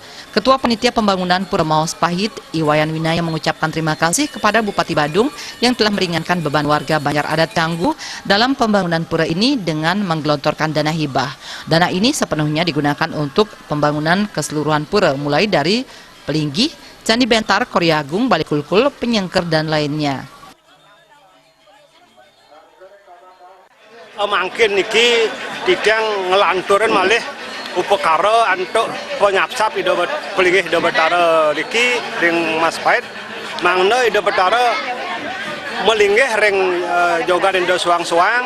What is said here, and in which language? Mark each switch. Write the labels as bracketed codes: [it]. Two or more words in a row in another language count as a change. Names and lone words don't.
[id] Ketua Panitia Pembangunan Pura Maospahit, Iwayan Winaya, mengucapkan terima kasih kepada Bupati Badung yang telah meringankan beban warga Banjar Adat Canggu dalam pembangunan pura ini dengan menggelontorkan dana hibah. Dana ini sepenuhnya digunakan untuk pembangunan keseluruhan pura, mulai dari Pelinggih, Candi Bentar, Koryagung, Balikulkul, Penyengker, dan lainnya. [ban] Mangkin niki tidak ngelanturin malih upekara antuk penyapsap ida Pelinggih ida betara niki ring Maospahit mangna ida betara melinggih ring jogan indo suang-suang.